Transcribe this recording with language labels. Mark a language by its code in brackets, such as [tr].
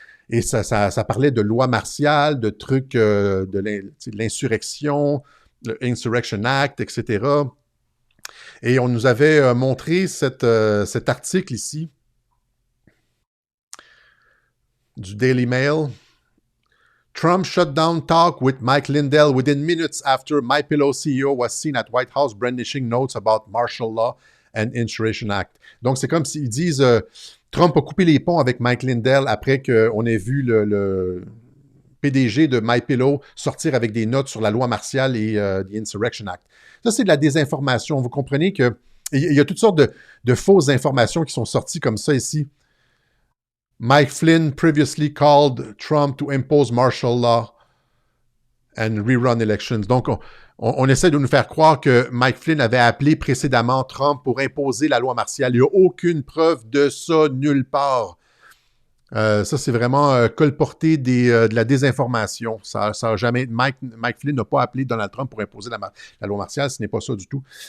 [fr] Et ça parlait de loi martiale, de trucs de l'insurrection, le Insurrection Act, etc. Et on nous avait montré cet article ici du Daily Mail. [en] Trump shut down talk with Mike Lindell within minutes after MyPillow CEO was seen at White House brandishing notes about martial law and Insurrection Act. [fr] Donc, c'est comme s'ils disent Trump a coupé les ponts avec Mike Lindell après qu'on ait vu le PDG de MyPillow sortir avec des notes sur la loi martiale et the Insurrection Act. Ça, c'est de la désinformation. Vous comprenez qu'il y a toutes sortes de fausses informations qui sont sorties comme ça ici. [en] Mike Flynn previously called Trump to impose martial law and rerun elections. [fr] Donc, on essaie de nous faire croire que Mike Flynn avait appelé précédemment Trump pour imposer la loi martiale. Il n'y a aucune preuve de ça nulle part. Ça, c'est vraiment colporter de la désinformation. Ça a jamais... Mike Flynn n'a pas appelé Donald Trump pour imposer la loi martiale. Ce n'est pas ça du tout.